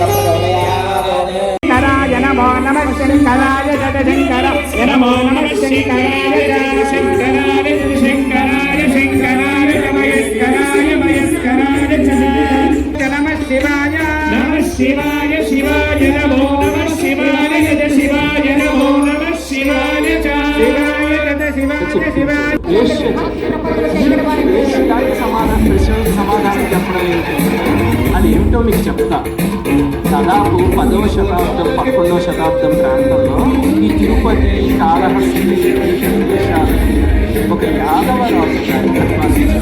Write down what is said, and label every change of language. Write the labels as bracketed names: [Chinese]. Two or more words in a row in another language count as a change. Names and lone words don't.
[Sanskrit] शंकराय नमो नमः शंकराय जगशंकराय नमो नमः शंकराय जगशंकराय शंकराय शंकराय महेश्वराय महेश्वराय नमः शिवाय शिवाय नमो नमः शिवाय जय शिवाय नमो नमः शिवाय शिवाय जय शिवाय [Telugu] సమాధానం చెప్పడం అది ఏమిటో మీకు చెప్తా. దాదాపు 10వ శతాబ్దం 11వ శతాబ్దం ప్రాంతంలో ఈ తిరుపతి కాళహస్తి ప్రదేశాలు ఒక యాదవ రాజు గారి పరిపాలించారు.